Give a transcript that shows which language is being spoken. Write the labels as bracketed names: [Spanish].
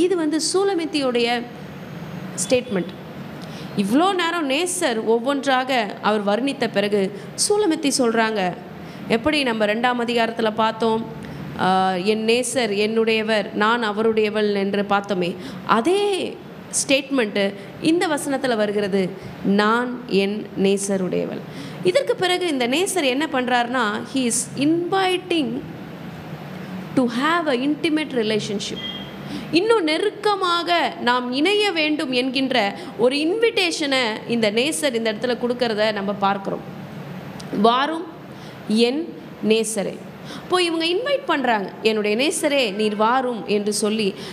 [Tamil] இது சூலமித்தியுடைய ஸ்டேட்மெண்ட். இவ்வளோ நேரம் நேசர் ஒவ்வொன்றாக அவர் வர்ணித்த பிறகு சூலமித்தி சொல்கிறாங்க, எப்படி நம்ம 2ஆம் அதிகாரத்தில் பார்த்தோம், என் நேசர் என்னுடையவர், நான் அவருடையவள் என்று பார்த்தோமே, அதே ஸ்டேட்மெண்ட்டு இந்த வசனத்தில் வருகிறது, நான் என் நேசருடையவள். இதற்கு பிறகு இந்த நேசர் என்ன பண்ணுறாருனா, [English] he is inviting to have a intimate relationship. [Tamil] இன்னும் நெருக்கமாக நாம் இணைய வேண்டும் என்கின்ற ஒரு இன்விடேஷனை இந்த நேசர் இந்த இடத்துல கொடுக்கறத நம்ம பார்க்குறோம். வாரும் என் நேசரே. போய் இவங்க இன்வைட் பண்ணுறாங்க, என்னுடைய நேசரே நீர் வாரும் என்று சொல்லி.